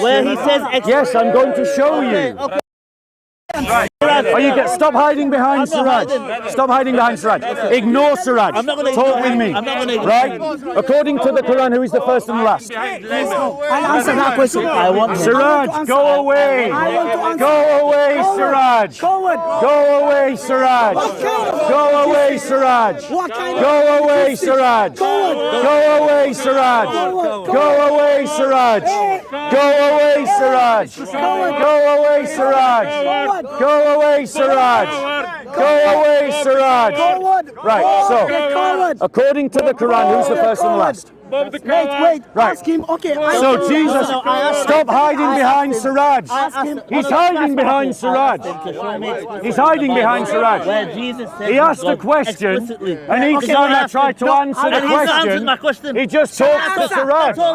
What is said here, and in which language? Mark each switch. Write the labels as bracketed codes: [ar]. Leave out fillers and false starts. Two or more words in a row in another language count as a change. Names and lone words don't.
[en] Where he says Yes, I'm going to show you. Okay. Right. Stop hiding behind Siraaj. Stop hiding behind Siraaj. Ignore Siraaj. Talk with me. Right? According to the Quran, who is the first and the last? I'll answer that question. I want him. Siraaj, go away. Go away, Siraaj. Go away, Siraaj. Go away, Siraaj. Go away, Siraaj. Go away, Siraaj. Go away, Siraaj. Go away, Siraaj. Go away, Siraaj. Go away, Siraaj. Go away, Siraaj. Right, so, according to the Quran, who's the first and the last? Wait, Right. ask him. Okay. So Jesus, stop hiding behind Siraaj. He's hiding behind Siraaj. He's hiding behind Siraaj. Where Jesus says He asked a question, and each time I tried to answer the question, he just talks to Siraaj.